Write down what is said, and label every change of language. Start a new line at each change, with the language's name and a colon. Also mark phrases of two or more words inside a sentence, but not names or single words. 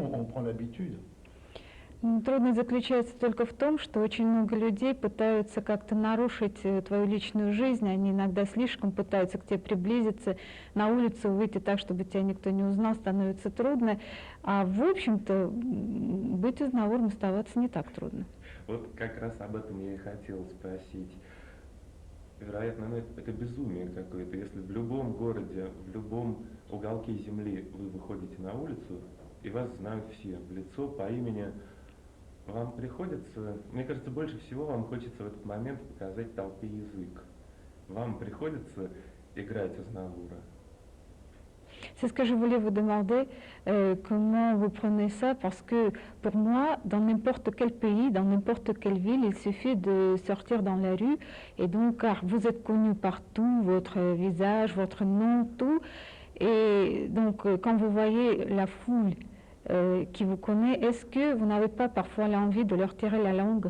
French: On prend l'habitude.
Russian: Трудность заключается только в том, что очень много людей пытаются как-то нарушить твою личную жизнь, они иногда слишком пытаются к тебе приблизиться, на улицу выйти так, чтобы тебя никто не узнал, становится трудно, а в общем-то быть Азнавуром оставаться не так трудно. Вот как раз об этом я и хотел спросить. Вероятно, это безумие какое-то. Если в любом городе, в любом уголке земли вы выходите на улицу, и вас знают все в лицо, по имени, вам приходится, мне кажется, больше всего вам хочется в этот момент показать толпе язык. Вам приходится играть Азнавура.
French: C'est ce que je voulais vous demander, comment vous prenez ça, parce que pour moi, dans n'importe quel pays, dans n'importe quelle ville, il suffit de sortir dans la rue, et donc, car vous êtes connu partout, votre visage, votre nom, tout, et donc, quand vous voyez la foule qui vous connaît, est-ce que vous n'avez pas parfois l'envie de leur tirer la langue?